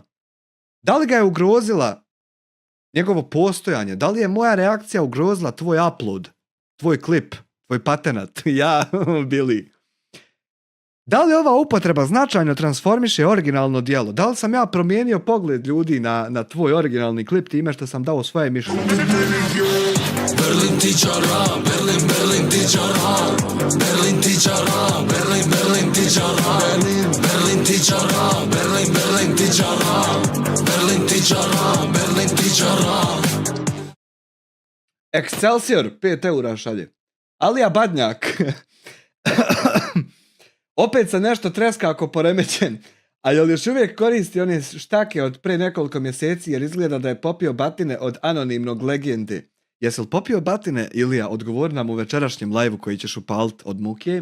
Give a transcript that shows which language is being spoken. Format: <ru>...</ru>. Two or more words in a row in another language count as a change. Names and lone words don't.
<bs>Da li ga je ugrozila njegovo postojanje? Da li je moja reakcija ugrozila tvoj upload, tvoj klip, tvoj patenat? Ja, Billy. Da li ova upotreba značajno transformiše originalno djelo? Da li sam ja promijenio pogled ljudi na tvoj originalni klip time što sam dao svoje mišljenje? Berlin tičara, Berlin tičara, Berlin tičara, Berlin tičara, Berlin tičara, Berlin tičara, Berlin tičara, Berlin tičara. Excelsior, 5 eura šalje. Alija Badnjak. Opet se nešto treska ako poremećen. A jel još uvijek koristi one štake od pre nekoliko mjeseci jer izgleda da je popio batine od anonimnog legende? Jesi li popio batine, Ilija? Odgovori nam u večerašnjem live-u koji ćeš upalit od muke.</bs>